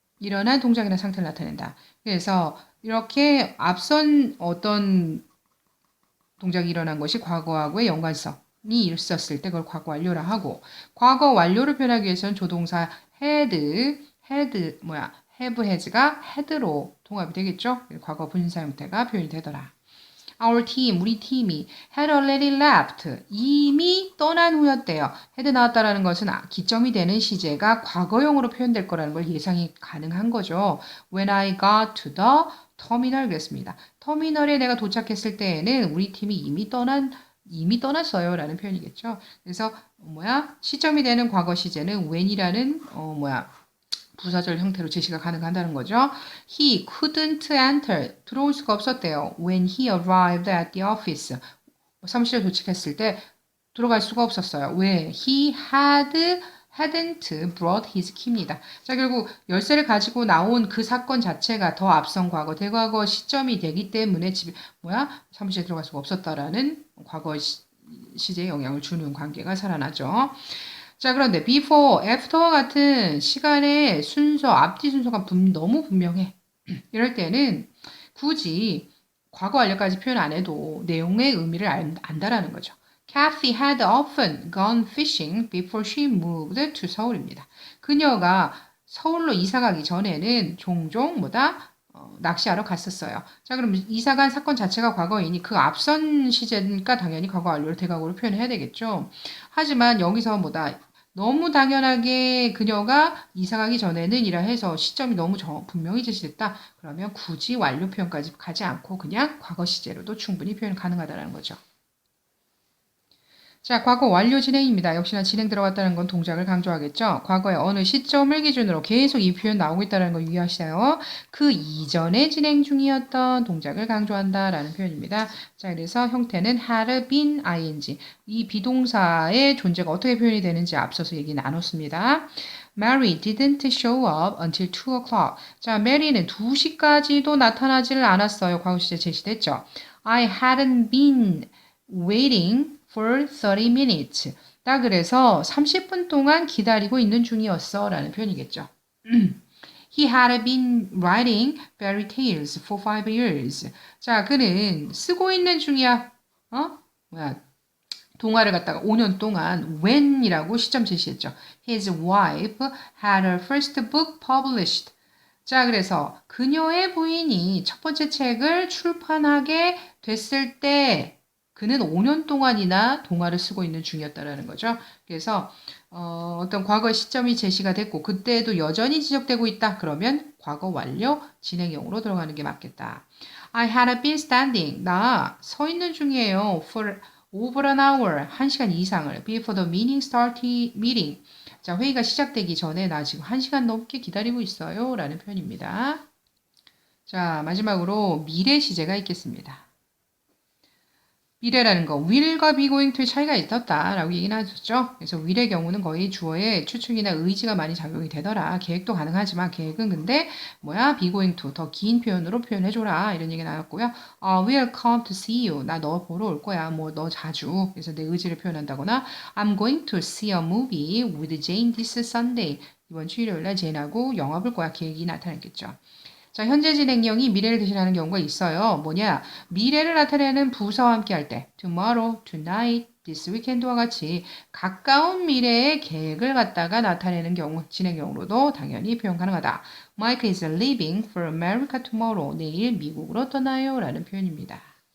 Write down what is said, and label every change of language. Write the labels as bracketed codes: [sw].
[ko] 일어난 동작이나 상태를 나타낸다. 그래서 이렇게 앞선 어떤 동작이 일어난 것이 과거하고의 연관성이 있었을 때 그걸 과거 완료라 하고 과거 완료를 표현하기 위해서는 조동사 have has가 had로 통합이 되겠죠. 과거 분사 형태가 표현이 되더라. [en] Our team, [ko] 우리 팀이 [en] had already left, [ko] 이미 떠난 후였대요. had 나왔다라는 것은 기점이 되는 시제가 과거형으로 표현될 거라는 걸 예상이 가능한 거죠. [en] When I got to the 터미널 [ko] 그랬습니다. 터미널에 내가 도착했을 때에는 우리 팀이 이미 떠났어요 라는 표현이겠죠. 그래서 시점이 되는 과거 시제는 when이라는 부사절 형태로 제시가 가능하다는 거죠. [en] He couldn't enter. [ko] 들어올 수가 없었대요. [en] When he arrived at the office. [ko] 사무실에 도착했을 때 들어갈 수가 없었어요. 왜? [en] He hadn't brought his key입니다. [ko] 자, 결국 열쇠를 가지고 나온 그 사건 자체가 더 앞선 과거, 대과거 시점이 되기 때문에 사무실에 들어갈 수가 없었다라는 과거 시제에 영향을 주는 관계가 살아나죠. 자, 그런데 before, after와 같은 시간의 순서, 앞뒤 순서가 너무 분명해. 이럴 때는 굳이 과거 완료까지 표현 안 해도 내용의 의미를 안다라는 거죠. [en] Kathy had often gone fishing before she moved to 서울입니다. [ko] 그녀가 서울로 이사 가기 전에는 종종 낚시하러 갔었어요. 자, 그럼 이사 간 사건 자체가 과거이니 그 앞선 시제니까 당연히 과거 완료를 대과거로 표현해야 되겠죠. 하지만 여기서 너무 당연하게 그녀가 이사 가기 전에는 이라 해서 시점이 너무 분명히 제시됐다. 그러면 굳이 완료 표현까지 가지 않고 그냥 과거 시제로도 충분히 표현 가능하다는 거죠. 자, 과거 완료 진행입니다. 역시나 진행 들어갔다는 건 동작을 강조하겠죠. 과거의 어느 시점을 기준으로 계속 이 표현 나오고 있다는 거 유의하세요. 그 이전에 진행 중이었던 동작을 강조한다라는 표현입니다. 자, 그래서 형태는 had been ing. 이 비동사의 존재가 어떻게 표현이 되는지 앞서서 얘기 나눴습니다. [en] Mary didn't show up until 2 o'clock. [ko] 자, 메리는 2시까지도 나타나지를 않았어요. 과거 시제 제시됐죠. [en] I hadn't been waiting for 30 minutes. [ko] 딱 그래서 30분 동안 기다리고 있는 중이었어 라는 표현이겠죠. [en] He had been writing fairy tales for 5 years. [ko] 자, 그는 쓰고 있는 중이야. 동화를 갖다가 5년 동안 when이라고 시점 제시했죠. [en] His wife had her first book published. [ko] 자, 그래서 그녀의 부인이 첫 번째 책을 출판하게 됐을 때 그는 5년 동안이나 동화를 쓰고 있는 중이었다라는 거죠. 그래서 어떤 과거 시점이 제시가 됐고 그때에도 여전히 지적되고 있다. 그러면 과거 완료 진행형으로 들어가는 게 맞겠다. [en] I had been standing. [ko] 나 서 있는 중이에요. [en] For over an hour. [ko] 1시간 이상을. [en] Before the meeting. [ko] 자, 회의가 시작되기 전에 나 지금 1시간 넘게 기다리고 있어요. 라는 표현입니다. 자, 마지막으로 미래 시제가 있겠습니다. 미래라는 거 will과 be going to의 차이가 있었다라고 얘기는 하셨죠. 그래서 will의 경우는 거의 주어의 추측이나 의지가 많이 작용이 되더라. 계획도 가능하지만 계획은 근데 be going to 더 긴 표현으로 표현해줘라 이런 얘기 나왔고요. [en] We'll come to see you. [ko] 나 너 보러 올 거야. 너 자주. 그래서 내 의지를 표현한다거나 [en] I'm going to see a movie with Jane this Sunday. [ko] 이번 주 일요일날 제인하고 영화 볼 거야. 계획이 나타났겠죠. 자, 현재 진행형이 미래를 대신하는 경우가 있어요. 미래를 나타내는 부사와 함께 할 때 tomorrow, tonight, this weekend와 같이 가까운 미래의 계획을 갖다가 나타내는 경우, 진행형으로도 당연히 표현 가능하다. [en] Mike is leaving for America tomorrow. [ko] 내일 미국으로 떠나요. 라는 표현입니다.